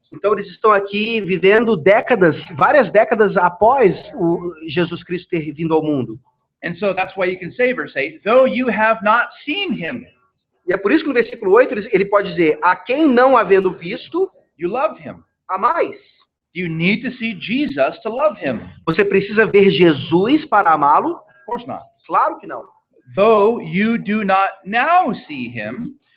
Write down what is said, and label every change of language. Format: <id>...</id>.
<pt>Então eles estão aqui vivendo várias décadas após o Jesus Cristo ter vindo ao mundo.</pt> <en>And so that's why you can say, verse 8, though you have not seen him.</en> <pt>E é por isso que no versículo 8 ele pode dizer, a quem não havendo visto,</pt> <en>you love him.</en> <pt>Amais.</pt> <en>You need to see Jesus to love him.</en> <pt>Você precisa ver Jesus para amá-lo?</pt> <en>Of course not.</en> <pt>Claro que não.</pt> <en>Though you do not now see him,</en>